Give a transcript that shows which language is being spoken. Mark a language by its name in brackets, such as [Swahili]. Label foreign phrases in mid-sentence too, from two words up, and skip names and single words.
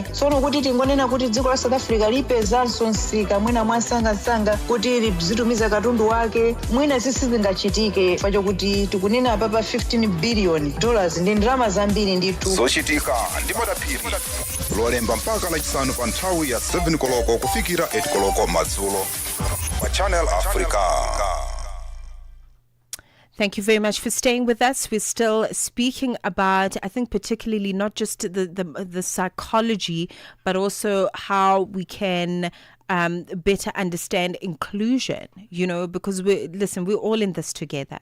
[Nyanja] Tsono kuti tingonena kuti dziko la South Africa lipezanso msika mwina mwasangasanga kuti lizitumiza katundu wake mwina zisizingachitike pacho kuti tikunena apa pa $15 billion ndi ndalama zambiri ndithu. zochitika ndi madaphiri lolemba mpaka lachisanu pa nthawi ya 7 koloko kufikira 8 koloko madzulo pa Channel Africa. [English] Thank you very much for staying with us. We're still speaking about, I think, particularly not just the psychology, but also how we can better understand inclusion, because we're all in this together.